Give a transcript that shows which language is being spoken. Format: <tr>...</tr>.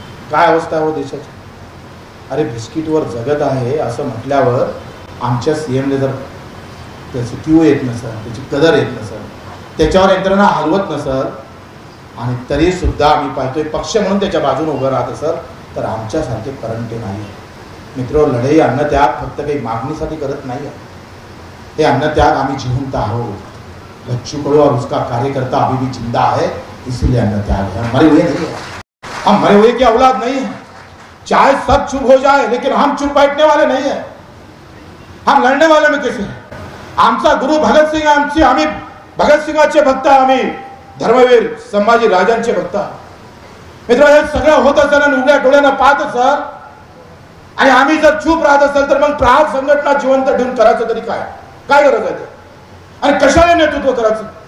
<mr>काय अवस्था हो देशाची. अरे बिस्किटवर जगत आहे असं म्हटल्यावर आमच्या CMला जर त्याची क्यू येत नसेल, त्याची कदर येत नसेल, त्याच्यावर यंत्रणा हलवत नसेल आणि तरी सुद्धा आम्ही पाहतोय पक्ष म्हणून त्याच्या बाजूने उभं राहत असेल तर आमच्यासारखे करंटे नाही. मित्र, लढाई अन्नत्याग फक्त काही मागणीसाठी करत नाही आहे. हे अन्नत्याग आम्ही जिवंत आहोत.</mr> <hi>बच्चू कडू और उसका कार्यकर्ता अभी भी जिंदा है, इसीलिए अन्नत्याग है. मरे हुए नहीं है, हम मरे हुए की औलाद नहीं है. चाहे सब चुप हो जाए लेकिन हम चुप बैठने वाले नहीं है. हम लढणे वाले में कैसे है.</hi> <mr>आमचा गुरु भगत सिंग, आम्ही भगत सिंगाचे भक्त, आम्ही धर्मवीर संभाजी राजांचे भक्त. मित्र, हे सगळं होत असेल आणि उघड्या डोळ्यानं पाहत असेल आणि आम्ही जर चूप राहत असेल तर मग प्रहार संघटना जिवंत ठेवून करायचं तरी काय गरज आहे आणि कशाने नेतृत्व करायचं.</mr>